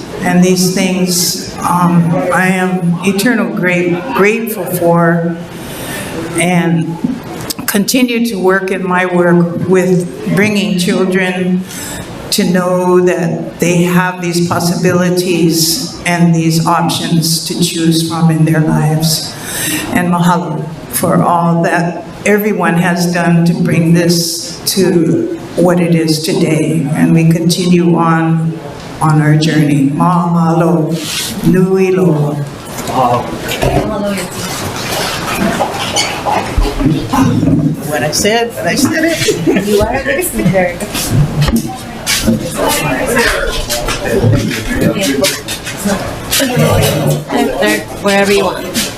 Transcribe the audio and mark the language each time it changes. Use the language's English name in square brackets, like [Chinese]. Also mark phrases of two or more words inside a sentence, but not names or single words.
[English] And these things I am grateful for, and continue to work in my work with bringing children to know that they have these possibilities and these options to choose from in their lives. And mahalo for all that everyone has done to bring this to what it is today. And we continue on our journey. [Hawaiian] Mahalo, nui loa. [English] What I said it. You are a listener. Wherever you want.